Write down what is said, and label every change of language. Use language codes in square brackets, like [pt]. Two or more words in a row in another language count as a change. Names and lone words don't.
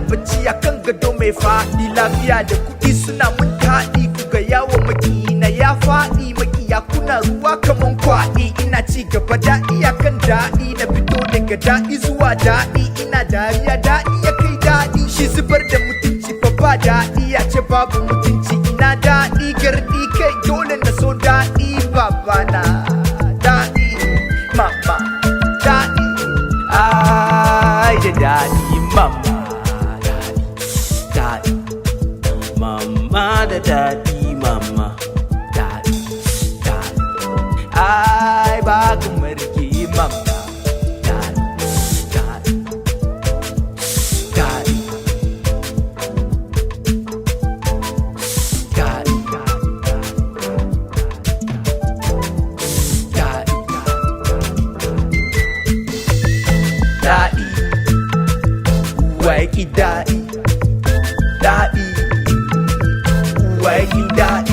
[ha] bacci a kan gado mai faɗi lafiya da kuɗi suna mun taɗi ku ga yawon makiyina ya faɗi makiya kuna ruwa kaman kwaɗi ina ci gaba daɗi akan daɗi na fito daga daɗi zuwa daɗi ina dariya daɗi ya kai daɗi shi zubar da mutunci fa ba daɗi ya ce babu mutunci ina daɗi gardi kai dole na so daɗi babana [en] mama, daddy, ay, the daddy, mama, daddy, mama, the daddy, mama, daddy, ay, bago mariki, mama, daddy, daddy, daddy, [ha] DADI, waƙi DADI, waƙi DADI.